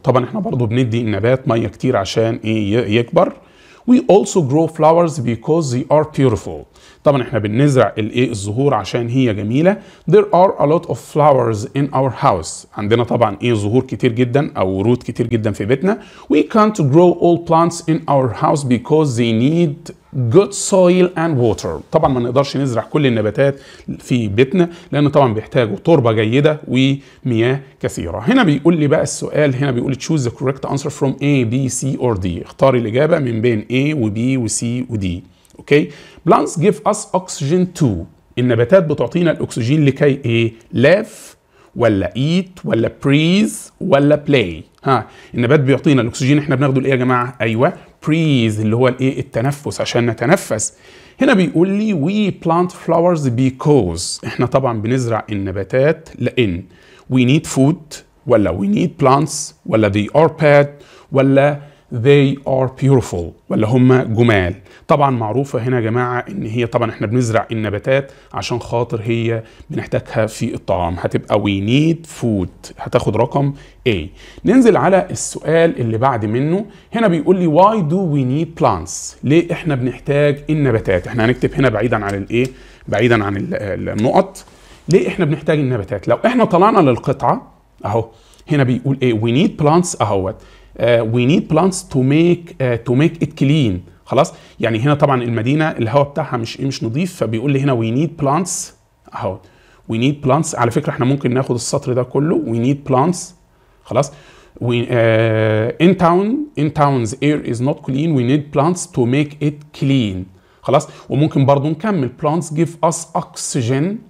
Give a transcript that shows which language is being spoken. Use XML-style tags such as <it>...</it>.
<ar>طبعا احنا برضو بندي النبات ميه كتير عشان ايه؟ يكبر.</ar> <en>we also grow flowers because they are beautiful.</en> <ar>طبعا احنا بنزرع الايه الزهور عشان هي جميله.</ar> <en>There are a lot of flowers in our house.</en> <ar>عندنا طبعا ايه زهور كتير جدا او ورود كتير جدا في بيتنا.</ar> <en>We can't grow all plants in our house because they need good soil and water.</en> <ar>طبعا ما نقدرش نزرع كل النباتات في بيتنا لان طبعا بيحتاجوا تربه جيده ومياه كثيره. هنا بيقول لي بقى السؤال، هنا بيقول لي</ar> <en>choose the correct answer from A B C or D.</en> <ar>اختار الاجابه من بين A و B و C و D. اوكي.</ar> <en>plants give us oxygen too.</en> <ar>النباتات بتعطينا الاكسجين لكي ايه؟</ar> <en>live</en> <ar>ولا</ar> <en>eat</en> <ar>ولا</ar> <en>breathe ولا play.</en> <ar>النبات بيعطينا الاكسجين احنا بناخده لايه يا جماعه؟ ايوه breathe اللي هو الايه؟ التنفس عشان نتنفس. هنا بيقول لي</ar> <en>we plant flowers because</en> <ar>احنا طبعا بنزرع النباتات لان</ar> <en>we need food</en> <ar>ولا</ar> <en>we need plants ولا they are bad ولا they are beautiful</en> <ar>ولا هم جمال. طبعا معروفة هنا يا جماعة ان هي طبعا احنا بنزرع النباتات عشان خاطر هي بنحتاجها في الطعام، هتبقى</ar> <en>we need food،</en> <ar>هتاخد رقم A. ننزل على السؤال اللي بعد منه. هنا بيقول لي</ar> <en>why do we need plants؟</en> <ar>ليه احنا بنحتاج النباتات؟ احنا هنكتب هنا بعيدا عن الايه؟ بعيدا عن النقط. ليه احنا بنحتاج النباتات؟ لو احنا طلعنا للقطعة اهو هنا بيقول ايه؟</ar> <en>we need plants</en> <ar>اهوت.</ar> <en>we need plants to make it clean.</en> <ar>خلاص، يعني هنا طبعا المدينه الهواء بتاعها مش نظيف، فبيقول لي هنا</ar> <en>we need plants</en> <ar>اهو.</ar> <en>we need plants.</en> <ar>على فكره احنا ممكن ناخد السطر ده كله</ar> <en>we need plants.</en> <ar>خلاص.</ar> <en>in towns air is not clean we need plants to make it clean.</en> <ar>خلاص. وممكن برضو نكمل</ar> <en>plants give us oxygen.</en>